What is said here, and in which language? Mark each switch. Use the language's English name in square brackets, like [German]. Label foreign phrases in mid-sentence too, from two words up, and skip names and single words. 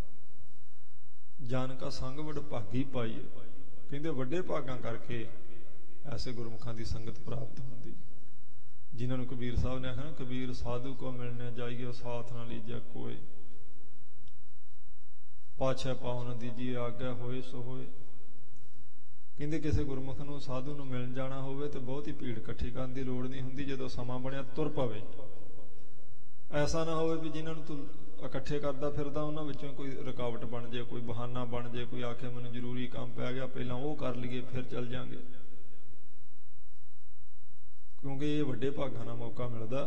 [Punjabi] ਜਨ ਕਾ ਸੰਗ ਵਡਭਾਗੀ ਪਾਈ ਹੈ। ਕਹਿੰਦੇ ਵੱਡੇ ਭਾਗਾਂ ਕਰਕੇ ਐਸੇ ਗੁਰਮੁਖਾਂ ਦੀ ਸੰਗਤ ਪ੍ਰਾਪਤ ਹੁੰਦੀ, ਜਿਨ੍ਹਾਂ ਨੂੰ ਕਬੀਰ ਸਾਹਿਬ ਨੇ ਆਖਿਆ, ਕਬੀਰ ਸਾਧੂ ਕੋ ਮਿਲਣੇ ਜਾਈਏ ਸਾਥ ਨਾ ਲੀਜੈ ਕੋਈ। ਪਾਛੇ ਪਾਵਨ ਦੀਜੀਏ ਆਗਿਆ ਹੋਏ ਸੋ ਹੋਏ। ਕਹਿੰਦੇ ਕਿਸੇ ਗੁਰਮੁਖ ਨੂੰ ਸਾਧੂ ਨੂੰ ਮਿਲਣ ਜਾਣਾ ਹੋਵੇ ਤੇ ਬਹੁਤੀ ਭੀੜ ਇਕੱਠੀ ਕਰਨ ਦੀ ਲੋੜ ਨਹੀਂ ਹੁੰਦੀ, ਜਦੋਂ ਸਮਾਂ ਬਣਿਆ ਤੁਰ ਪਵੇ। ਐਸਾ ਨਾ ਹੋਵੇ ਵੀ ਜਿਨ੍ਹਾਂ ਨੂੰ ਤੂੰ ਇਕੱਠੇ ਕਰਦਾ ਫਿਰਦਾ ਉਹਨਾਂ ਵਿੱਚੋਂ ਕੋਈ ਰੁਕਾਵਟ ਬਣ ਜੇ, ਕੋਈ ਬਹਾਨਾ ਬਣ ਜੇ, ਕੋਈ ਆਖੇ ਮੈਨੂੰ ਜ਼ਰੂਰੀ ਕੰਮ ਪੈ ਗਿਆ ਪਹਿਲਾਂ ਉਹ ਕਰ ਲਈਏ ਫਿਰ ਚੱਲ ਜਾਂਗੇ, ਕਿਉਂਕਿ ਇਹ ਵੱਡੇ ਭਾਗਾਂ ਨਾਲ ਮੌਕਾ ਮਿਲਦਾ।